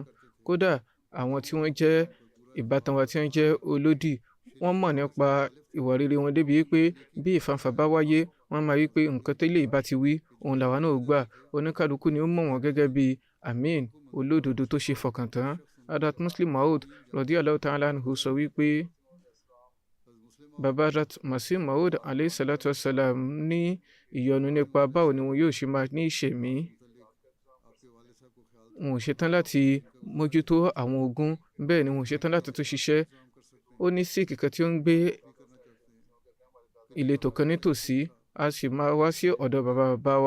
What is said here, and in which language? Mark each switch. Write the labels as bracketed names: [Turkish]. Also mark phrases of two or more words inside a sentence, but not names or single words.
[Yoruba] kódà àwọn tí wọ́n jẹ́ ìbátan wa tí wọ́n jẹ́ olódì, wọ́n mọ̀ nípa ìwà rere wọn débi wípé bí ìfàǹfà bá wáyé, wọ́n máa wí pé nǹkan tẹ́lẹ̀ ìbá ti wí, òun làwa náà gbà. oníkálukú ni ó mọ̀ wọ́n gẹ́gẹ́ bí Amin, olódodo tó ṣe fọkàn tán. Adat Muslim Maud [Arabic] رضي الله تعالى عنه [Yoruba] sọ wípé bàbá Adat Masih Maud [Arabic] عليه الصلاة والسلام [Yoruba] ní ìyọnu nípa báwo ni wọn yóò ṣe máa ní ìṣẹ̀mí. wọn ò ṣetán láti mójútó àwọn ogún, bẹ́ẹ̀ ni wọn ò ṣetán láti tún ṣiṣẹ́. ó ní síìkì kan tí ó ń gbé ìletò kan nítòsí, a sì máa wá sí ọ̀dọ̀ bàbá wa.